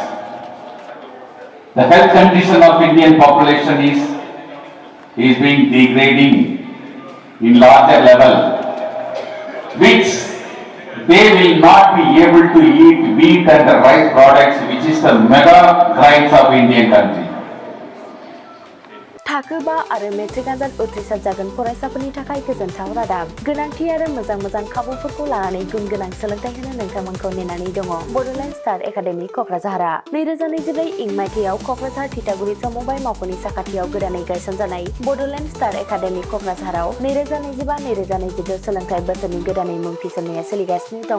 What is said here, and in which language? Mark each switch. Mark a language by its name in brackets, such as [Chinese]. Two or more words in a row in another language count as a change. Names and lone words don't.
[English] The health condition of Indian population is being degrading in larger level, which they will not be able to eat wheat and the rice products, which is the mega grind of Indian country. [Bodo] थाखो 5 आरो मेट्रिक आनजाद उथ्रिसार जागोन फरायसाफोरनि थाखाय गोजोनथाव रादाब. गोनांथि आरो मोजां खाबुफोरखौ लानानै गुन गोनां सोलोंथाइ होनो नोंथांमोनखौ नेनानै दङ. बड'लेण्ड स्टार एकाडेमि क'क्राझारआ 2024 इं मायथाइयाव क'क्राझार थिथागुरि समबाय मावख'नि साखाथियाव गोदानै गायसनजानाय बड'लेण्ड स्टार एकाडेमि क'क्राझाराव 2025-2026 सोलोंथाइ बोसोरनि गोदानै मुं थिसननाया सोलिगासिनो दङ.